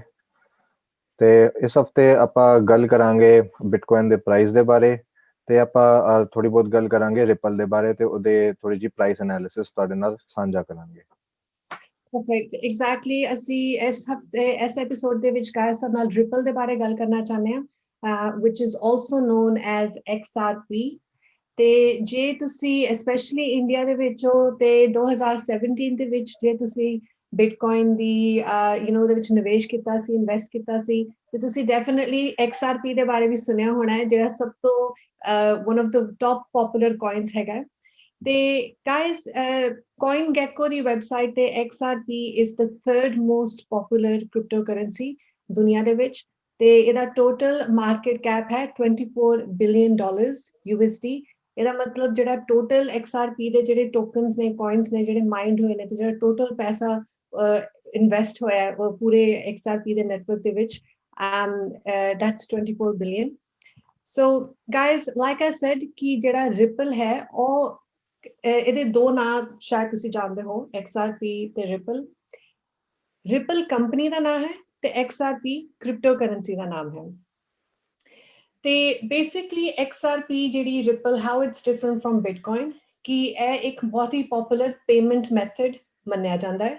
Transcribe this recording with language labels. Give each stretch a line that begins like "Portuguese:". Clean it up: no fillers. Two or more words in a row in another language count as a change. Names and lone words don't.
Punjabi: ਤੇ ਇਸ ਹਫਤੇ ਆਪਾਂ ਗੱਲ ਕਰਾਂਗੇ ਬਿਟਕੋਇਨ ਦੇ ਪ੍ਰਾਈਸ ਦੇ ਬਾਰੇ ਤੇ ਆਪਾਂ ਥੋੜੀ ਬਹੁਤ ਗੱਲ ਕਰਾਂਗੇ ਰਿਪਲ ਦੇ ਬਾਰੇ ਤੇ ਉਹਦੇ ਥੋੜੀ ਜਿਹੀ
English: price analysis
Punjabi: ਤੁਹਾਡੇ ਨਾਲ ਸਾਂਝਾ ਕਰਾਂਗੇ।
English: Perfect, exactly.
Punjabi: ਅਸੀਂ ਇਸ ਹਫਤੇ ਇਸ ਐਪੀਸੋਡ ਦੇ ਵਿੱਚ ਗਾਇਸ ਨਾਲ ਰਿਪਲ ਦੇ ਬਾਰੇ ਗੱਲ ਕਰਨਾ ਚਾਹੁੰਦੇ ਹਾਂ,
English: which is also known as XRP।
Punjabi: ਤੇ ਜੇ ਤੁਸੀਂ ਸਪੈਸ਼ਲੀ ਇੰਡੀਆ ਦੇ ਵਿੱਚ ਹੋ ਤੇ 2017 ਦੇ ਵਿੱਚ ਜੇ ਤੁਸੀਂ ਬਿਟਕੋਇਨ ਦੀ ਉਹਦੇ ਵਿੱਚ ਨਿਵੇਸ਼ ਕੀਤਾ ਸੀ, ਇਨਵੈਸਟ ਕੀਤਾ ਸੀ, ਤੇ ਤੁਸੀਂ ਡੈਫੀਨਿਟਲੀ XRP ਦੇ ਬਾਰੇ ਵੀ ਸੁਣਿਆ ਹੋਣਾ ਹੈ, ਜਿਹੜਾ ਸਭ ਤੋਂ
English: one of the top popular coins
Punjabi: ਹੈਗਾ। ਤੇ guys, CoinGecko ਦੀ ਵੈਬਸਾਈਟ ਤੇ
English: XRP is the third most popular cryptocurrency
Punjabi: ਦੁਨੀਆ ਦੇ ਵਿੱਚ ਤੇ ਇਹਦਾ
English: total market cap
Punjabi: ਹੈ
English: $24 billion USD।
Punjabi: ਇਹਦਾ ਮਤਲਬ ਜਿਹੜਾ ਟੋਟਲ XRP ਦੇ ਜਿਹੜੇ ਟੋਕਨਸ ਨੇ, ਕੋਇਨਸ ਨੇ ਜਿਹੜੇ ਮਾਈਨਡ ਹੋਏ ਨੇ ਤੇ ਜਿਹੜਾ ਟੋਟਲ ਪੈਸਾ ਇਨਵੈਸਟ ਹੋਇਆ ਉਹ ਪੂਰੇ XRP ਦੇ ਨੈਟਵਰਕ ਦੇ ਵਿੱਚ,
English: that's 24 billion। So guys, like I said
Punjabi: ਕਿ ਜਿਹੜਾ ਰਿਪਲ ਹੈ ਉਹ ਇਹਦੇ ਦੋ ਨਾਂ ਸ਼ਾਇਦ ਤੁਸੀਂ ਜਾਣਦੇ ਹੋ, XRP ਤੇ ਰਿਪਲ। ਰਿਪਲ ਕੰਪਨੀ ਦਾ ਨਾਮ ਹੈ ਤੇ XRP
English: crypto currency
Punjabi: ਦਾ ਨਾਮ ਹੈ। ਤੇ ਬੇਸਿਕਲੀ XRP ਜਿਹੜੀ ਰਿਪਲ,
English: how it's different from Bitcoin,
Punjabi: ਕਿ ਇਹ ਇੱਕ ਬਹੁਤ ਹੀ
English: popular payment method
Punjabi: ਮੰਨਿਆ ਜਾਂਦਾ ਹੈ।